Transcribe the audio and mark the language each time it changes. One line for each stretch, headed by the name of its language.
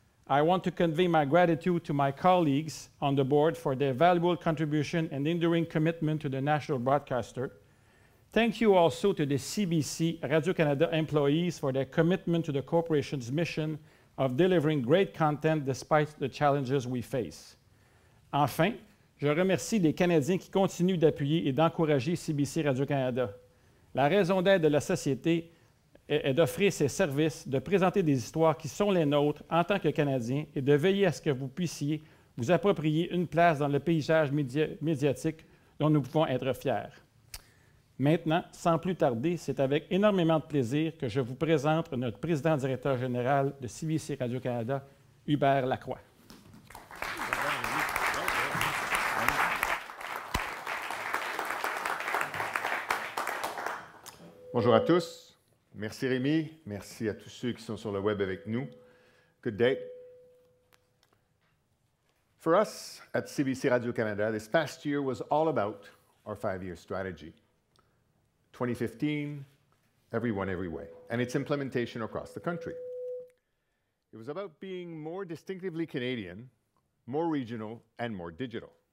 English: I want to convey my gratitude to my colleagues on the board for their valuable contribution and enduring commitment to the national broadcaster. Thank you also to the CBC Radio-Canada employees for their commitment to the corporation's mission of delivering great content despite the challenges we face.
French: Enfin, je remercie les Canadiens qui continuent d'appuyer et d'encourager CBC Radio-Canada. La raison d'être de la société est d'offrir ses services, de présenter des histoires qui sont les nôtres en tant que Canadiens et de veiller à ce que vous puissiez vous approprier une place dans le paysage médiatique dont nous pouvons être fiers. Maintenant, sans plus tarder, c'est avec énormément de plaisir que je vous présente notre président-directeur général de CBC Radio-Canada, Hubert Lacroix. Bonjour à tous. Merci Rémi. Merci à tous ceux qui sont sur le web avec nous.
English: Good day. For us at CBC Radio-Canada, this past year was all about our 5-year strategy. 2015, everyone, every way, and its implementation across the country. It was about being more distinctively Canadian, more regional, and more digital.